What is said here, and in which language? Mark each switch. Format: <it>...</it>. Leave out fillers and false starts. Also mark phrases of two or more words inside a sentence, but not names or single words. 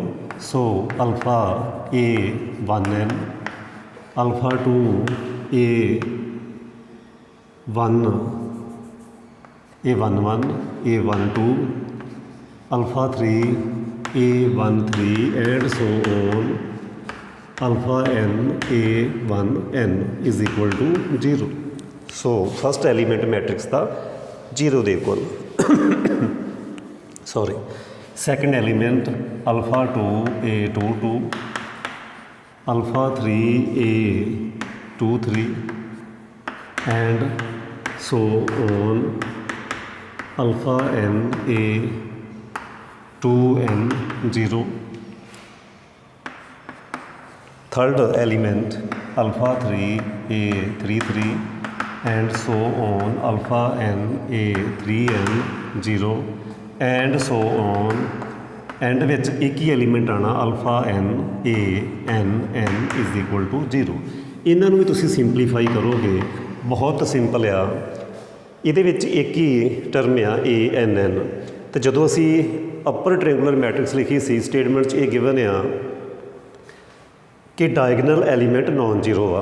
<en>so alpha A1n, ਅਲਫਾ 2 A11, A12, alpha 3 A13 and so on alpha n A1n is equal to 0. So first element matrix</en> <pa>ਦਾ 0 ਦੇ</pa> <en>ਇਕੁਅਲ। ਸੌਰੀ, second element alpha 2 A22, alpha 3 A23 and so on alpha n A2n 0. Third element alpha 3 A33 and so on alpha n A3n 0 and so on</en> <pa>ਐਂਡ ਵਿੱਚ ਇੱਕ ਹੀ ਐਲੀਮੈਂਟ ਆਉਣਾ</pa> <en>alpha n A n is equal to 0।</en> <pa>ਇਹਨਾਂ ਨੂੰ ਵੀ ਤੁਸੀਂ ਸਿੰਪਲੀਫਾਈ ਕਰੋਗੇ, ਬਹੁਤ ਸਿੰਪਲ ਆ। ਇਹਦੇ ਵਿੱਚ ਇੱਕ ਹੀ ਟਰਮ ਆ ANN। ਅਤੇ ਜਦੋਂ ਅਸੀਂ</pa> <en>upper triangular matrix</en> <pa>ਲਿਖੀ ਸੀ, ਸਟੇਟਮੈਂਟ 'ਚ ਇਹ ਗਿਵਨ ਆ ਕਿ</pa> <en>diagonal element non zero</en> <pa>ਆ।</pa>